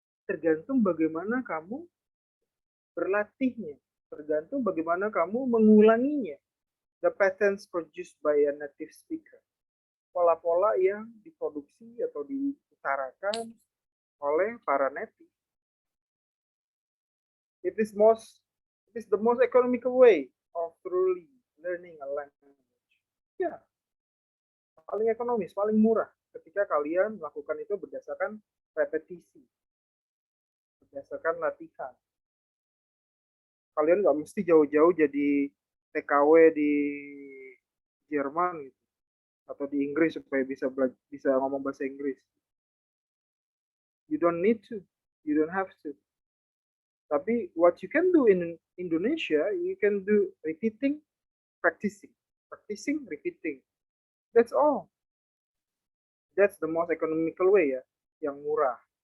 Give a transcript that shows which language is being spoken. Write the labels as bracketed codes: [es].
[id] Tergantung bagaimana kamu berlatihnya, tergantung bagaimana kamu mengulanginya. [en] The patterns produced by a native speaker. [id] Pola-pola yang diproduksi atau diutarakan oleh para native. [en] It is the most economical way of truly learning a language. [id] Ya, paling ekonomis, paling murah ketika kalian melakukan itu berdasarkan repetisi, berdasarkan latihan. Kalian nggak mesti jauh-jauh jadi TKW di Jerman gitu, atau di Inggris supaya bisa ngomong bahasa Inggris. [en] You don't need to, you don't have to. Tapi what you can do in Indonesia, you can do repeating, practicing, repeating. That's all. That's the most economical way ya, [id] yang murah.